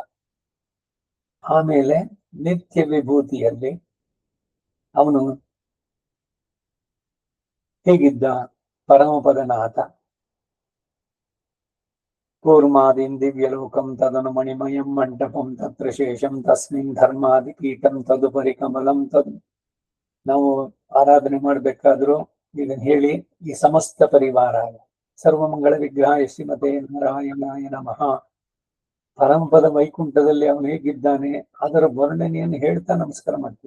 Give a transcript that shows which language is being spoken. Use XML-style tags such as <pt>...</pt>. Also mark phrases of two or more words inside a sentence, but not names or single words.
<kn>ಆಮೇಲೆ ನಿತ್ಯ ವಿಭೂತಿಯಲ್ಲಿ ಅವನು ಹೇಗಿದ್ದ, ಪರಮಪದನಾಥ.</kn> <sa>ಕೂರ್ಮಾದಿಂ ದಿವ್ಯಲೋಕಂ ತದನು ಮಣಿಮಯಂ ಮಂಟಪಂ ತತ್ರ ಶೇಷಂ ತಸ್ಮಿನ್ ಧರ್ಮಾದಿ ಪೀಠಂ ತದುಪರಿ ಕಮಲಂ ತದ್.</sa> <kn>ನಾವು ಆರಾಧನೆ ಮಾಡ್ಬೇಕಾದ್ರೂ ಇದನ್ನ ಹೇಳಿ, ಈ</kn> <sa>ಸಮಸ್ತ ಪರಿವಾರ ಸರ್ವಮಂಗಳ ವಿಗ್ರಹಾಯ ಶ್ರೀಮತೆ ನಾರಾಯಣಾಯ ನಮಃ.</sa> <kn>ಪರಮಪದ ವೈಕುಂಠದಲ್ಲಿ ಅವನು ಹೇಗಿದ್ದಾನೆ ಅದರ ವರ್ಣನೆಯನ್ನು ಹೇಳ್ತಾ ನಮಸ್ಕಾರ ಮಾಡ್ತೇವೆ.</kn>